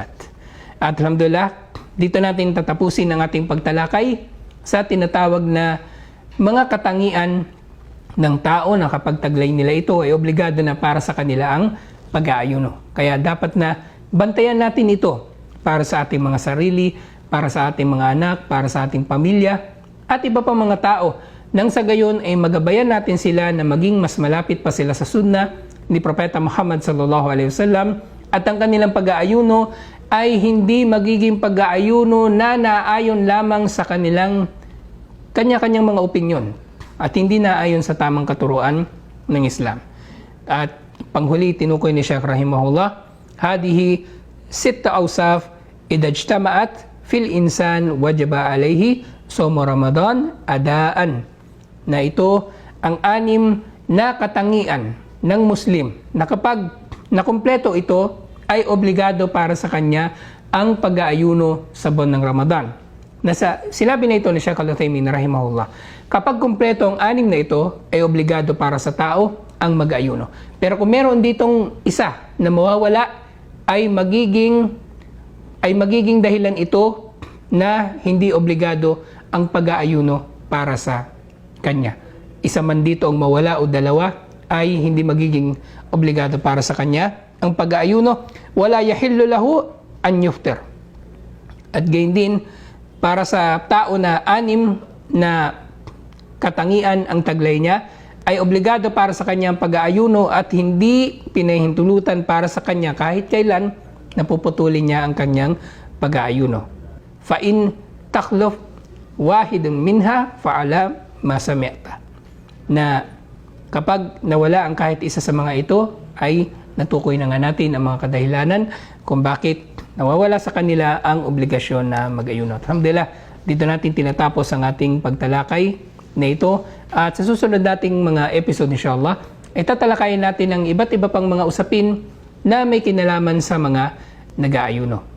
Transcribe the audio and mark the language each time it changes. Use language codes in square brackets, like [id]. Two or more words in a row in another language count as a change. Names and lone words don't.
[tl] At alhamdulillah, dito natin tatapusin ang ating pagtalakay sa tinatawag na mga katangian ng tao na kapag taglay nila ito ay obligado na para sa kanila ang pag-aayuno. Kaya dapat na bantayan natin ito para sa ating mga sarili, para sa ating mga anak, para sa ating pamilya at iba pa mga tao. Nang sa gayon ay magabayan natin sila na maging mas malapit pa sila sa sunna ni Propeta Muhammad [ar] صلى الله عليه وسلم [tl] at ang kanilang pag-aayuno ay hindi magiging pag-aayuno na naayon lamang sa kanilang kanya-kanyang mga opinyon at hindi na ayon sa tamang katuruan ng Islam. At panghuli, tinukoy ni Sheikh rahimahullah, [ar] هذه ستة أوصاف إذا اجتمعت في الإنسان وجب عليه صوم رمضان أداء. [tl] Na ito ang 6 na katangian ng Muslim na kapag nakumpleto ito ay obligado para sa kanya ang pag-aayuno sa buwan ng Ramadan. Sinabi na ito ni Sheikh Al-Uthaymin rahimahullah, kapag kumpleto ang 6 na ito, ay obligado para sa tao ang mag-ayuno. Pero kung meron ditong isa na mawawala, ay magiging dahilan ito na hindi obligado ang pag-aayuno para sa kanya. Isa man dito ang mawala o dalawa, ay hindi magiging obligado para sa kanya ang pag-aayuno. [ar] ولا يحل له أن يفطر. [tl] At gayon din, para sa tao na 6 na katangian ang taglay niya, ay obligado para sa kanya ang pag-aayuno at hindi pinahintulutan para sa kanya kahit kailan napuputulin niya ang kanyang pag-aayuno. [ar] فإن تخلف واحد منها فعلى ما سمعت. [tl] Na kapag nawala ang kahit isa sa mga ito, ay natukoy na nga natin ang mga kadahilanan kung bakit nawawala sa kanila ang obligasyon na mag-ayuno. Alhamdulillah, dito natin tinatapos ang ating pagtalakay na ito. At sa susunod nating mga episode inshallah, ay tatalakayin natin ang iba't iba pang mga usapin na may kinalaman sa mga nag-aayuno.